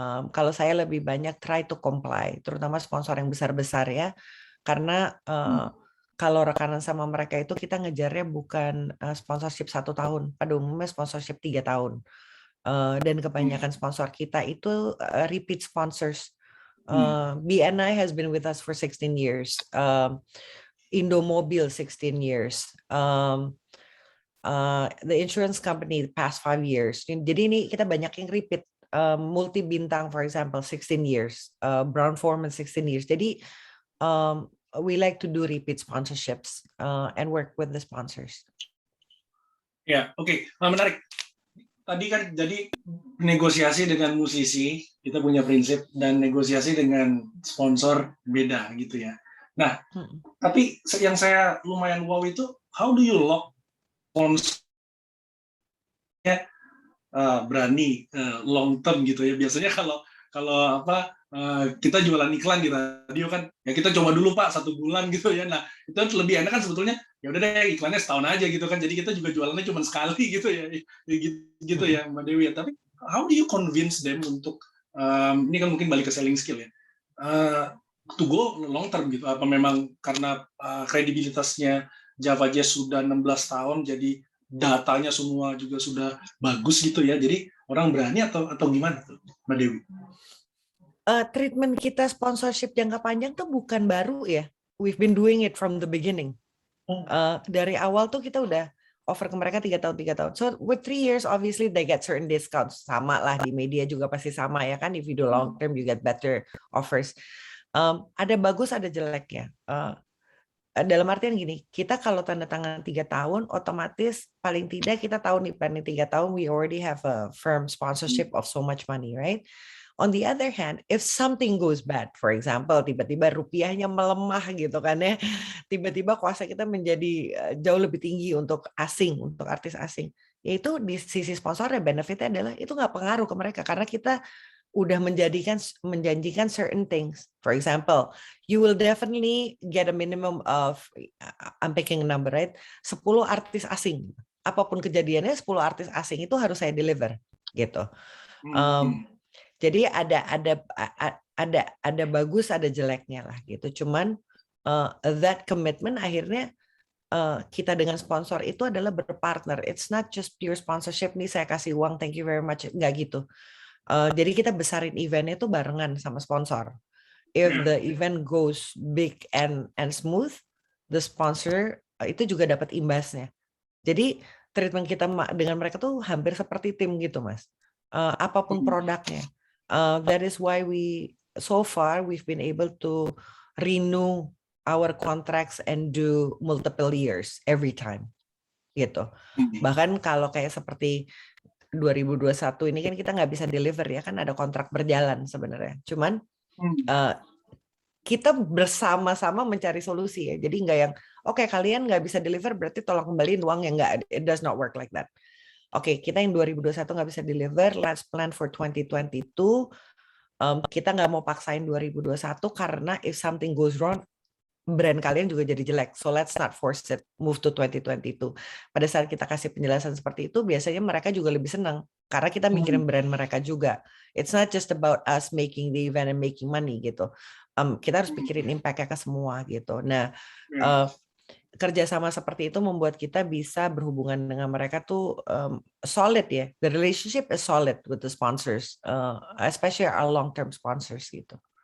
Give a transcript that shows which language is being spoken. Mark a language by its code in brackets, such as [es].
[id] Kalau saya lebih banyak [en] try to comply, [id] terutama sponsor yang besar-besar ya, karena kalau rekanan sama mereka itu kita ngejarnya bukan sponsorship 1 tahun, pada umumnya sponsorship 3 tahun, dan kebanyakan sponsor kita itu repeat sponsors. [en] BNI has been with us for 16 years. Indomobil 16 years. The insurance company the past 5 years. [id] Jadi ini kita banyak yang repeat. [en] Multi bintang, for example, 16 years. Brown-Forman 16 years. [id] Jadi [en] we like to do repeat sponsorships and work with the sponsors. [id] Ya, oke. Menarik. Tadi kan jadi negosiasi dengan musisi, kita punya prinsip, dan negosiasi dengan sponsor beda gitu ya. Nah, tapi yang saya lumayan wow itu, [en] how do you lock [id] sponsor berani long term gitu ya. Biasanya kalau kita jualan iklan di radio kan, ya kita coba dulu Pak 1 bulan gitu ya. Nah, itu lebih enak kan sebetulnya. Ya udah deh iklannya setahun aja gitu kan. Jadi kita juga jualannya cuma sekali gitu ya. Gitu ya Mbak Dewi ya. Tapi [en] how do you convince them [id] untuk ini kan mungkin balik ke selling skill ya. [en] To go long term [id] gitu. Apa memang karena kredibilitasnya Java Jazz sudah 16 tahun jadi datanya semua juga sudah bagus gitu ya. Jadi orang berani atau gimana tuh Mbak Dewi? Treatment kita sponsorship jangka panjang tuh bukan baru ya. [en] We've been doing it from the beginning. [id] Dari awal tuh kita udah offer ke mereka 3 tahun. [en] So with 3 years, obviously they get certain discounts. [id] Sama lah di media juga pasti sama ya kan. [en] If you do long term, you get better offers. [id] Ada bagus, ada jeleknya. Dalam artian gini, kita kalau tanda tangan 3 tahun, otomatis paling tidak kita tahu nih planning 3 tahun, [en] we already have a firm sponsorship of so much money, right? On the other hand, if something goes bad, for example, [id] tiba-tiba rupiahnya melemah gitu kan ya, tiba-tiba kuasa kita menjadi jauh lebih tinggi untuk asing, untuk artis asing, yaitu di sisi sponsornya benefitnya adalah itu nggak pengaruh ke mereka karena kita udah menjanjikan [en] certain things. For example, you will definitely get a minimum of, I'm picking a number, right? [id] 10 artis asing. Apapun kejadiannya, 10 artis asing itu harus saya deliver, gitu. Jadi ada bagus, ada jeleknya lah, gitu. Cuman [en] that commitment [id] akhirnya kita dengan sponsor itu adalah berpartner. [en] It's not just pure sponsorship [id] nih saya kasih uang, [en] thank you very much, [id] nggak gitu. Jadi kita besarin eventnya itu barengan sama sponsor. [en] If the event goes big and smooth, the sponsor [id] itu juga dapat imbasnya. Jadi treatment kita dengan mereka tuh hampir seperti tim gitu, Mas. Apapun produknya. [en] That is why so far we've been able to renew our contracts and do multiple years every time. [id] Gitu. Bahkan kalau kayak seperti 2021 ini kan kita nggak bisa deliver ya, kan ada kontrak berjalan sebenarnya. Cuman kita bersama-sama mencari solusi ya. Jadi nggak yang oke, kalian nggak bisa deliver berarti tolong kembaliin uang, yang nggak, [en] it does not work like that. [id] Oke, kita yang 2021 nggak bisa deliver, [en] let's plan for 2022. [id] Kita nggak mau paksain 2021 karena [en] if something goes wrong, [id] brand kalian juga jadi jelek. [en] So let's not force it, move to 2022. [id] Pada saat kita kasih penjelasan seperti itu, biasanya mereka juga lebih senang karena kita mikirin brand mereka juga. [en] It's not just about us making the event and making money gitu. [id] Kita harus pikirin impact-nya ke semua gitu. Nah, kerjasama seperti itu membuat kita bisa berhubungan dengan mereka tuh solid ya. [en] The relationship is solid with the sponsors, especially our long-term sponsors gitu.